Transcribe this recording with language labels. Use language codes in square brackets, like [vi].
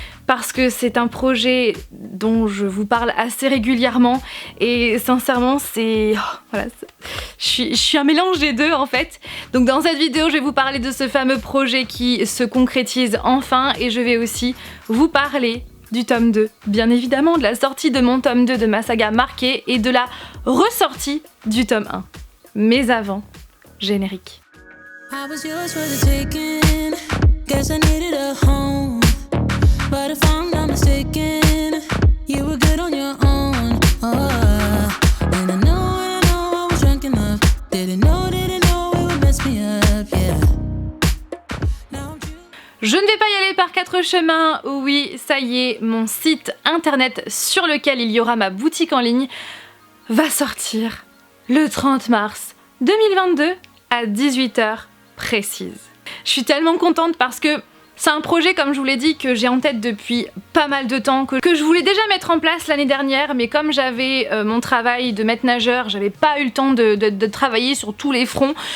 [fr] Parce que c'est un projet dont je vous parle assez régulièrement et sincèrement je suis un mélange des deux en fait. Donc dans cette vidéo je vais vous parler de ce fameux projet qui se concrétise enfin et je vais aussi vous parler du tome 2, bien évidemment de la sortie de mon tome 2 de ma saga Marquée et de la ressortie du tome 1. Mais avant, générique. [en] I was yours for the taking. Guess I needed a home. But if I'm not mistaken, you were good on your own. And I know I was drunk enough. Didn't know it would mess me up, yeah. [fr] Je ne vais pas y aller par quatre chemins. Oui, ça y est, mon site internet sur lequel il y aura ma boutique en ligne va sortir le 30 mars 2022 à 18h précise. Je suis tellement contente parce que c'est un projet, comme je vous l'ai dit, que j'ai en tête depuis pas mal de temps, que je voulais déjà mettre en place l'année dernière, mais comme j'avais mon travail de maître nageur, j'avais pas eu le temps de travailler sur tous les fronts,